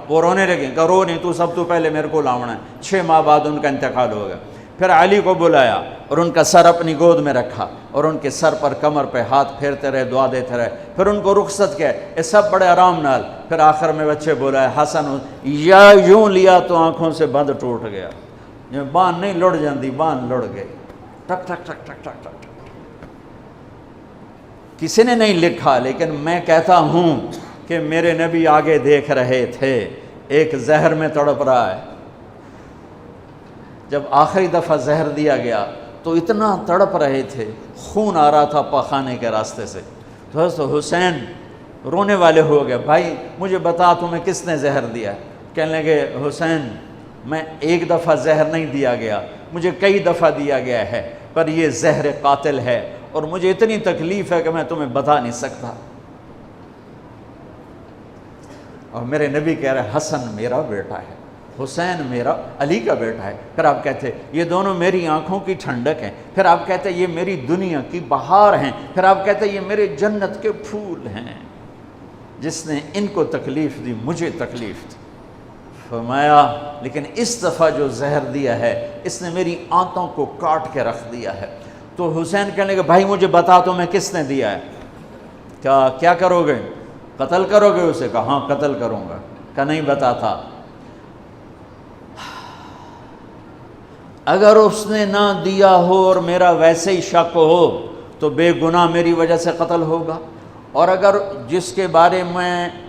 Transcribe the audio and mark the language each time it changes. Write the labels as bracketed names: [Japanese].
[Urdu] وہ رونے لگے, کہا رو نہیں تو, سب تو پہلے میرے کو لاؤنا ہے. 6 ماہ بعد ان کا انتقال ہو گیا. پھر علی کو بلایا اور ان کا سر اپنی گود میں رکھا اور ان کے سر پر کمر پہ ہاتھ پھیرتے رہے, دعا دیتے رہے. پھر ان کو رخصت کیا, یہ سب بڑے آرام نال. پھر آخر میں بچے بلایا حسن, یا یوں لیا تو آنکھوں سے بند ٹوٹ گیا. [Punjabi] بان نہیں لڑ جاندی, بان لڑ گئے, ٹک ٹک ٹک ٹک ٹک ٹک. [Urdu] کسی نے نہیں لکھا, لیکن میں کہتا ہوں کہ میرے نبی آگے دیکھ رہے تھے, ایک زہر میں تڑپ رہا ہے. جب آخری دفعہ زہر دیا گیا تو اتنا تڑپ رہے تھے, خون آ رہا تھا پاخانے کے راستے سے. تو حضرت حسین رونے والے ہو گئے, بھائی مجھے بتا تمہیں کس نے زہر دیا؟ کہنے لگے حسین میں ایک دفعہ زہر نہیں دیا گیا, مجھے کئی دفعہ دیا گیا ہے, پر یہ زہر قاتل ہے اور مجھے اتنی تکلیف ہے کہ میں تمہیں بتا نہیں سکتا. اور میرے نبی کہہ رہے حسن میرا بیٹا ہے, حسین میرا علی کا بیٹا ہے. پھر آپ کہتے یہ دونوں میری آنکھوں کی ٹھنڈک ہیں. پھر آپ کہتے یہ میری دنیا کی بہار ہیں. پھر آپ کہتے یہ میرے جنت کے پھول ہیں. جس نے ان کو تکلیف دی مجھے تکلیف دی. فرمایا لیکن اس دفعہ جو زہر دیا ہے اس نے میری آنتوں کو کاٹ کے رکھ دیا ہے. تو حسین کہنے لگے بھائی مجھے بتا تو میں کس نے دیا ہے؟ کیا کرو گے؟ قتل کرو گے اسے؟ کہا ہاں قتل کروں گا۔ کہ نہیں بتاتا۔ اگر اس نے نہ دیا ہو اور میرا ویسے ہی شک ہو تو بے گناہ میری وجہ سے قتل ہوگا، اور اگر جس کے بارے میں